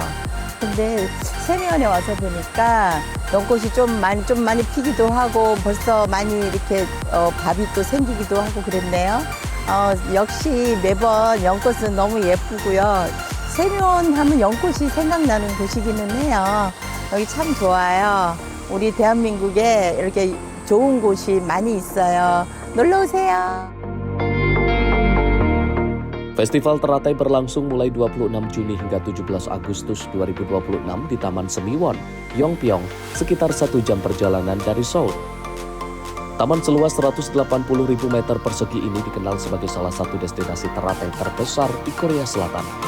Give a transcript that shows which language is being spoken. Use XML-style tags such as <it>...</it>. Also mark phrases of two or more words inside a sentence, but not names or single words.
<ko>근데 세미연에 와서 보니까 연꽃이 좀 많이 피기도 하고 벌써 많이 이렇게 밥이 또 생기기도 하고 그랬네요. 역시 매번 연꽃은 너무 예쁘고요. 세미연 하면 연꽃이 생각나는 곳이기는 해요. 여기 참 좋아요. 우리 대한민국에 이렇게 좋은 곳이 많이 있어요. 놀러 오세요.</ko> <id>Festival Teratai berlangsung mulai 26 Juni hingga 17 Agustus 2026 di Taman Semiwon, Yongpyong, sekitar 1 jam perjalanan dari Seoul. Taman seluas 180.000 meter persegi ini dikenal sebagai salah satu destinasi teratai terbesar di Korea Selatan.</id>